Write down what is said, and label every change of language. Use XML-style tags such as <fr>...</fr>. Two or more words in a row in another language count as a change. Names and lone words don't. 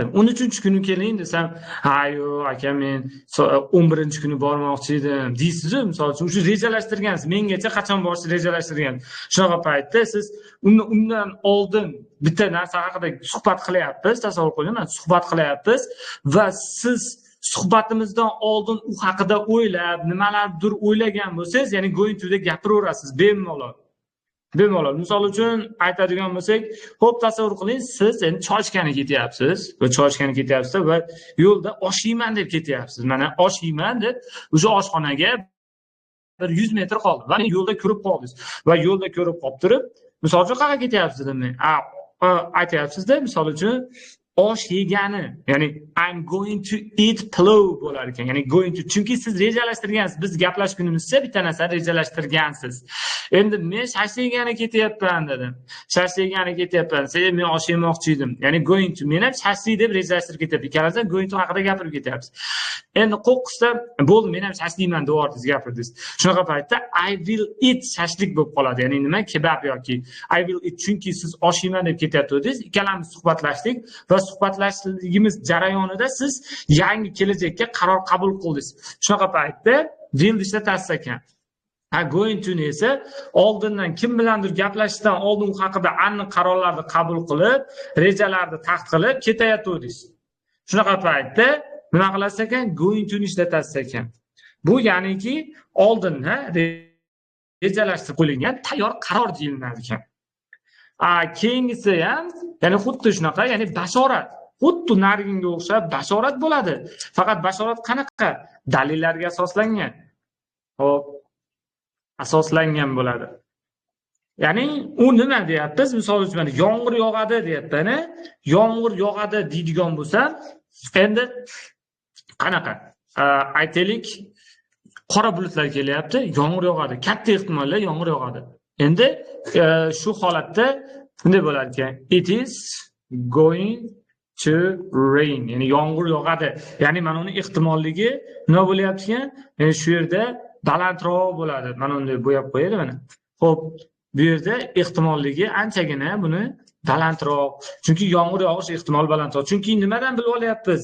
<uz>13-kuni keling desam, "Ha-yo, aka, men 11-kuni bormoqchi edim" deysiz-ku, misol uchun. Shu rejalashtirgansiz. Mengacha qachon borishni rejalashtirgansiz. Shunaqa paytda siz undan oldin bitta narsa haqida suhbat qilyapmiz, tasavvur qiling, suhbat qilyapmiz va siz suhbatimizdan oldin u haqida o'ylab, nimalardir o'ylagan bo'lsangiz, ya'ni</uz> <en>going to</en> <uz>deb gapiraverasiz bemalol. Bemalol. Misol uchun aytadigan bo'lsak, xo'p, tasavvur qiling, siz endi choychkani ketyapsiz va yo'lda osh yeyman deb ketyapsiz. Mana osh yeyman deb o'sha oshxonaga bir 100 metr qoldi va yo'lda ko'rib qoldingiz. Va yo'lda ko'rib qolib turib, misol uchun qayerga ketyapsiz dedim men. Aytyapsiz-da, misol uchun osh yegani, ya'ni</uz> <en>I'm going to eat</en> <uz>pulov bo'lar ekan.</uz> <en>Ya'ni going to,</en> <uz>chunki siz rejalashtirgansiz. Biz gaplashgunimizcha bitta narsani rejalashtirgansiz. Endi men shashligani ketyapman dedim. Shashligani ketyapman. Sen men osh yemoqchi edim.</uz> <en>Ya'ni going to,</en> <uz>men ham shashlik deb rejalashtirib ketyapman. Ikkalasiz</uz> <en>going to</en> <uz>haqida gapirib ketyapsiz. Endi qo'qqisda bo'ldi, men ham shashlikman deb o'rtingiz gapirdingiz. Shunaqa paytda</uz> <en>I will eat</en> <uz>shashlik bo'lib qoladi. Ya'ni nima? Kebab yoki</uz> <en>I will eat,</en> <uz>chunki siz osh yeyman deb ketyaptidingiz. Ikkalamiz suhbatlashdik va suhbatlashligimiz jarayonida siz yangi kelajakka qaror qabul qildingiz. Shunaqa paytda will ishlatasiz ekan.</uz> <en>Going to</en> <uz>esa oldindan kim bilandir gaplashishdan oldin u haqida aniq qarorlarni qabul qilib, rejalarni taxt qilib ketayotdingiz. Shunaqa paytda nima qilasiz ekan?</uz> <en>Going to</en> <uz>ishlatasiz ekan. Bu ya'niki oldindan rejalashtirib qo'yilgan tayyor qaror deyilinadi ekan. Keyingisi ham, ya'ni xuddi shunaqa, ya'ni bashorat. Xuddi nariginga o'xshab bashorat bo'ladi. Faqat bashorat qanaqa? Dalillarga asoslangan. Xo'p, asoslangan bo'ladi. Ya'ni u nima deyapmiz? Misol uchun yomg'ir yog'adi deyapti-ne? Yomg'ir yog'adi deydigan bo'lsa, endi qanaqa? Aytaylik, qora bulutlar kelyapti, yomg'ir yog'adi. Katta ehtimollar yomg'ir yog'adi. Endi shu holatda bunday bo'lar ekan.</uz> <en>It is going to rain.</en> <uz>Ya'ni yomg'ir yog'adi. Ya'ni mana uni ehtimolligi nima bo'lyapti ekan? Ya'ni shu yerda balandroq bo'ladi. Mana unday bo'yab qo'yadi mana. Xo'p, bu yerda ehtimolligi anchagina buni balandroq. Chunki yomg'ir yog'ish ehtimoli balandroq. Chunki nimadan bilib olyapmiz?</uz>